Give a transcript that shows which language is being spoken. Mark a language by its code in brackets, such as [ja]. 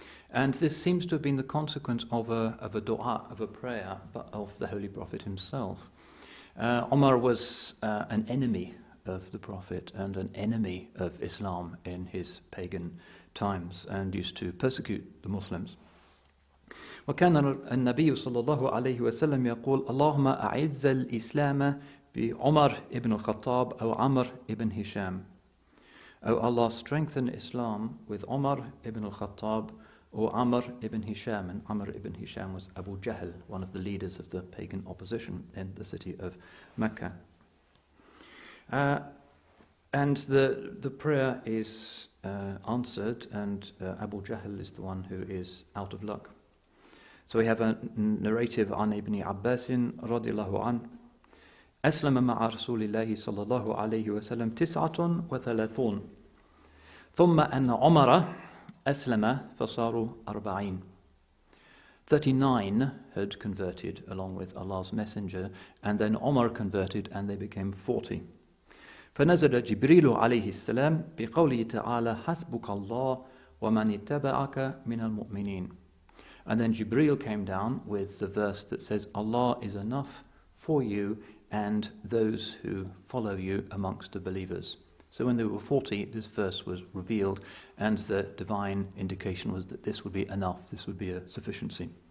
[en] And this seems to have been the consequence of a dua, of a prayer, but of the Holy Prophet himself. Umar was an enemy of the Prophet and an enemy of Islam in his pagan times, and used to persecute the Muslims. [ar] وكان النبي صلى الله عليه وسلم يقول اللهم أعز الإسلام بعمر ibn al-Khattab أو عمر ibn Hisham. [en] O Allah, strengthen Islam with Umar ibn al-Khattab or Amr ibn Hisham. And Amr ibn Hisham was Abu Jahl, one of the leaders of the pagan opposition in the city of Mecca. And the prayer is answered, and Abu Jahl is the one who is out of luck. So we have a narrative [ar] عن ابن عباس رضي الله عنه أسلم مع رسول الله صلى الله عليه وسلم 39 ثم أن عمر أسلم فصاروا 40. [en] 39 had converted along with Allah's Messenger, and then Umar converted and they became 40. [ar] فنزل جبريل عليه السلام بقوله تعالى حسبك الله ومن اتبعك من المؤمنين. [en] And then Jibreel came down with the verse that says, Allah is enough for you and those who follow you amongst the believers. So when they were 40, this verse was revealed, and the divine indication was that this would be enough, this would be a sufficiency.